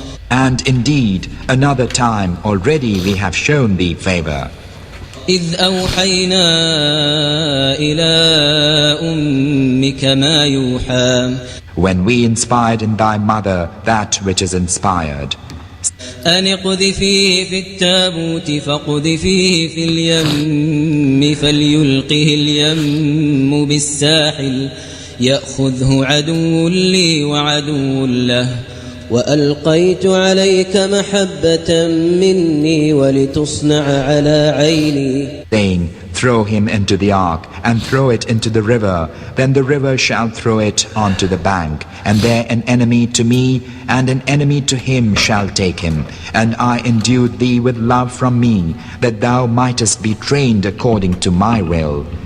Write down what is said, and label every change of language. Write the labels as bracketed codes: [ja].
[en] And indeed, another time already we have shown thee favor. [ar] إذ أوحينا إلى أمك ما يوحى [en] When we inspired in thy mother that which is inspired. [ar] أن اقذفيه في التابوت فاقذفيه في اليم فليلقه اليم بالساحل يأخذه عدو لي وعدو له وألقيت عليك محبة مني ولتصنع على عيني. [en] Saying, throw him into the ark and throw it into the river. Then the river shall throw it onto the bank. And there an enemy to me and an enemy to him shall take him. And I endued thee with love from me, that thou mightest be trained according to my will.